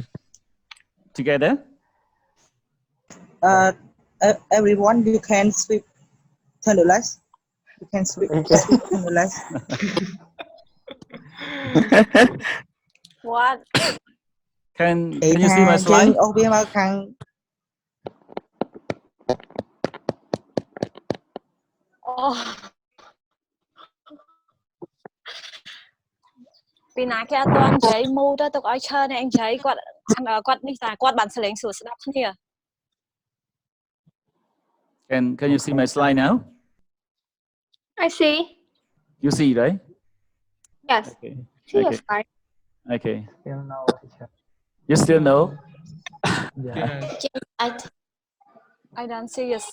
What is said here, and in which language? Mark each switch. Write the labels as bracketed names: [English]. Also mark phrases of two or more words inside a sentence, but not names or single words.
[English] Together? Everyone, you can sweep. Turn the lights. You can sweep. Turn the lights. What? Can you see my slide? Oh. [Khmer] ពីណាគេអត់ទាន់និយាយមូទៅទុកឲ្យឈើនេះអញនិយាយគាត់នេះតាគាត់បានសលេងសួរស្ដាប់គ្នា [English] Can you see my slide now? I see. You see, right? Yes. Okay. See your Okay. slide. Okay. Still no, teacher. You still know? Yeah. Yes. I don't see your